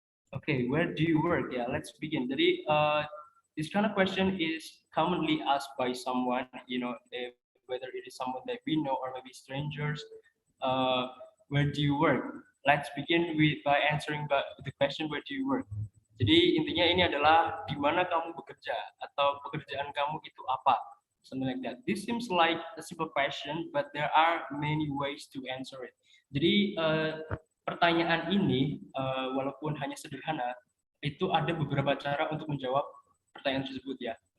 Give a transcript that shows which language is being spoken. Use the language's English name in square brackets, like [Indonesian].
[English] Okay, where do you work? Yeah, let's begin. Jadi, this kind of question is commonly asked by someone, whether it is someone that we know, or maybe strangers. Uh, where do you work? Let's begin by answering the question, where do you work? [Indonesian] Jadi intinya ini adalah di mana kamu bekerja, atau pekerjaan kamu itu apa, [English] something like that. This seems like a simple question, but there are many ways to answer it. [Indonesian] Jadi pertanyaan ini walaupun hanya sederhana, itu ada beberapa cara untuk menjawab pertanyaan tersebut ya.